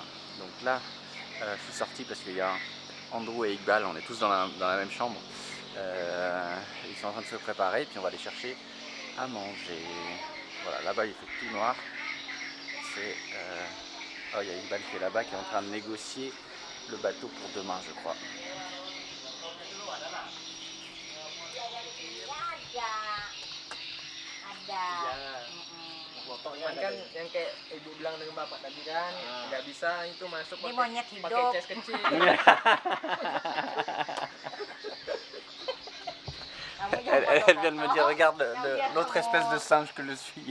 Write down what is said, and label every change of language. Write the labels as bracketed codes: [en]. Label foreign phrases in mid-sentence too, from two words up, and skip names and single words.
[fr] Donc là, je suis sorti parce qu'il y a Andrew et Iqbal, on est tous dans la même chambre. Ils sont en train de se préparer, puis on va aller chercher à manger. Voilà, là-bas il fait tout noir. Oh, il y a Iqbal qui est là-bas, qui est en train de négocier le bateau pour demain, je crois. [id] Kan yang kayak ibu bilang dengan bapak tadi kan nggak bisa itu masuk Ini monyet hidup. pakai cas kecil. [fr] Elle vient de me dire, regarde l'autre espèce de singe que je suis.